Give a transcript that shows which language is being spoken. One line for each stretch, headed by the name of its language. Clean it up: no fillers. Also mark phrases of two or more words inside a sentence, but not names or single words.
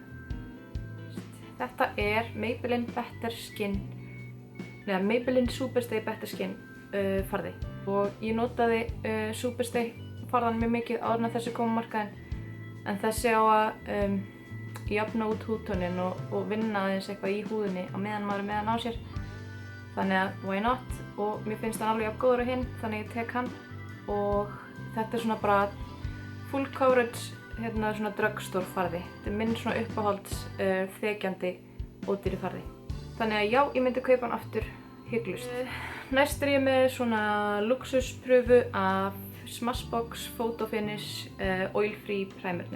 Icelandic: Þetta er Maybelline Superstay Better Skin farði. Og ég notaði Superstay farðan mjög mikið áður en þessi kom á markaðinn. En þessi á að jafna út húðtónin og vinna aðeins eitthvað í húðinni á meðan maður er með hann á sér. Þannig að
English: why not?
Icelandic: Og mér finnst hann alveg jafn góður á hinn, þannig ég tek hann. Og þetta er svona bara
English: full coverage,
Icelandic: svona drugstore farði. Þetta er minn svona uppáhalds þekjandi ódýri farði. Þannig að já, ég myndi kaupa hann aftur hygglust. Næst er ég með svona luxuspröfu af Smashbox Photo Finish Oil Free Primernum.